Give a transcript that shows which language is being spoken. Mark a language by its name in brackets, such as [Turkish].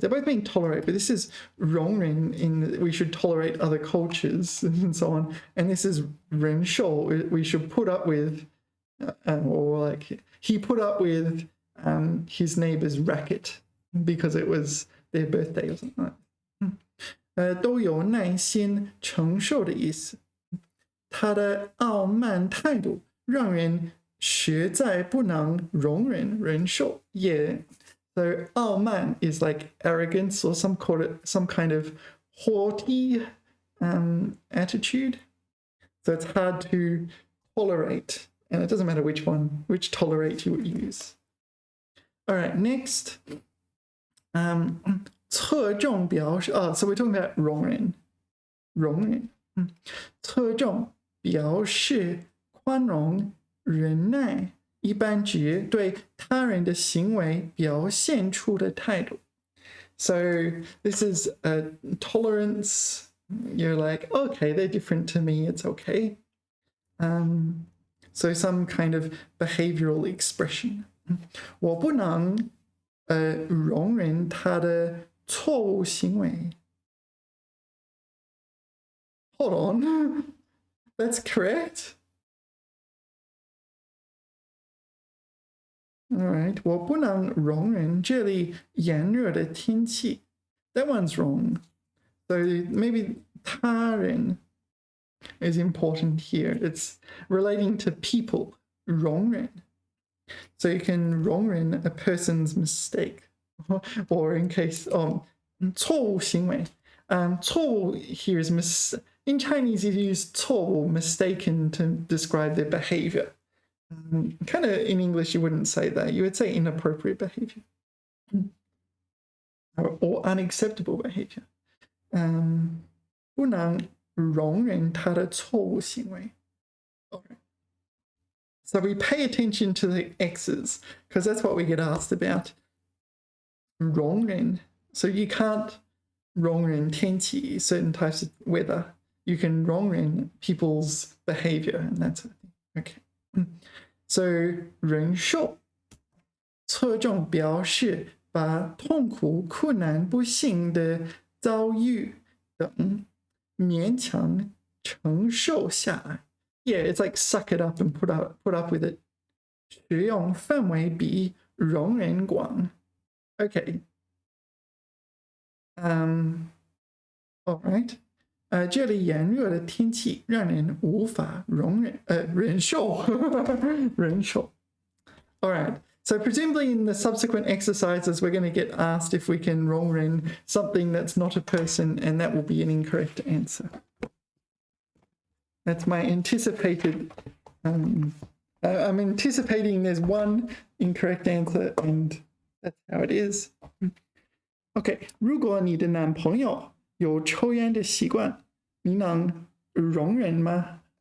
[English] They both mean tolerate, but this is 容忍 in we should tolerate other cultures and so on. And this is 忍受 we should put up with, or like he put up with his neighbor's racket because it was their birthday or something like that. [Chinese] 都有耐心承受的意思。他的傲慢态度让人实在不能容忍忍受。 [English] Yeah, so 傲慢 is like arrogance or some kind of haughty attitude. So it's hard to tolerate, and it doesn't matter which tolerate you would use. All right, next. [Chinese] 侧重表示 [English] so we're talking about [Chinese] 容忍侧重表示宽容忍耐一般指对他人的行为表现出的态度 [English] So this is tolerance. You're like, okay, they're different to me, it's okay. So some kind of behavioral expression. [Chinese] 我不能容忍他的错误行为 [English] Hold on. That's correct. All right. [Chinese] 我不能容忍这里炎热的天气 [English] That one's wrong. So maybe 他人 is important here. It's relating to people. 容忍 So you can 容忍 a person's mistake. Or in case 错误行为 错误 here is in Chinese you use 错误 mistaken to describe their behavior. Kind of in English you wouldn't say that. You would say inappropriate behavior or unacceptable behavior. [Chinese] 不能容忍他的错误行为 Okay. [English] So we pay attention to the X's because that's what we get asked about. 容忍 So you can't [Chinese] 容忍天气 [English] certain types of weather. You can 容忍 people's behavior and that sort of thing. Okay. [Chinese] So 忍受侧重表示把痛苦、困难、不幸的遭遇等勉强承受下来 [English] Yeah, it's like suck it up and put up with it. [Chinese] 使用范围比容忍广 Okay. [English] All right. [Chinese] 这里炎热的天气让人无法忍受忍受 [English] All right. So presumably in the subsequent exercises we're going to get asked if we can 容忍 something that's not a person, and that will be an incorrect answer. That's my anticipated I'm anticipating there's one incorrect answer and that's how it is. [Chinese] Okay, 如果你的男朋友有抽烟的习惯，你能容忍吗？